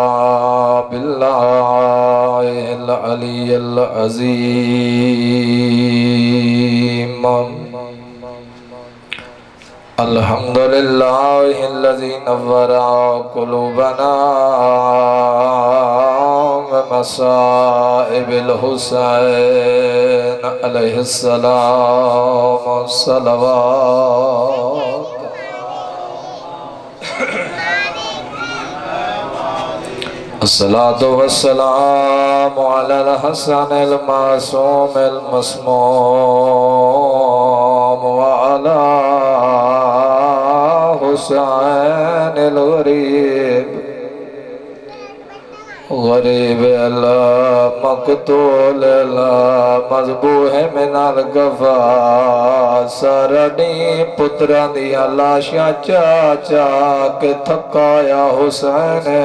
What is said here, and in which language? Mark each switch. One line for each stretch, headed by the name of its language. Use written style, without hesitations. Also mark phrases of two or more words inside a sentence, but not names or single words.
Arabic: باللہ العلی العظیم الحمدللہ الذی نور قلوبنا بمصائب الحسین علیہ السلام والصلوات الصلاة والسلام علی الحسن المعصوم المسموم وعلی حسین الغریب غریب اللہ مقتول اللہ مذبوح من الغفا
Punjabi: سرنی پتران دیا لاشیاں چاچا کے تھکایا حسین